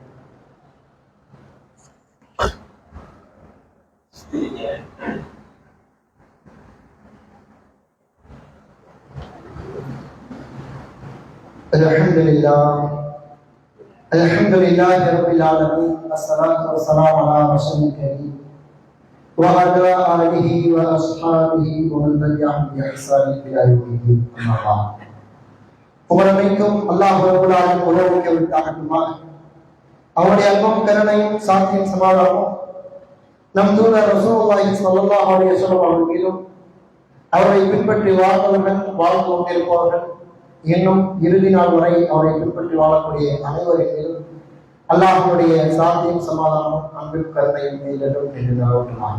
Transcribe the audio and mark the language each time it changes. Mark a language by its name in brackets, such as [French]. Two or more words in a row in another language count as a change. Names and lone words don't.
[Arabic] الحمد لله رب العالمين، والصلاة والسلام على رسول الكريم وعلى آله وأصحابه ومن تبعهم بإحسان إلى يوم الدين. أما بعد. [Tamil] புகழமைக்கும் அல்லாஹ் [Arabic] رب العالمين [Tamil] உலகுக்கு விட்டாகட்டுமாக. அவருடைய அன்பும் கருணையும் சாந்தியும் சமாதானமும் நம் தூதர் [Arabic] رسول الله صلى الله عليه وسلم [Tamil] அவர்கள் மீதும் அவரை பின்பற்றி வாழ்ந்தவர்கள் வாழ்ந்து கொண்டிருப்பவர்கள் இன்னும் இறுதி நாள் வரை அவரை பின்பற்றி வாழக்கூடிய அனைவரின் மீதும் அல்லாஹ்வுடைய சாந்தியும் சமாதானமும் அன்பும் கருணையும் மீதலும் என்று நிலவட்டுமாக.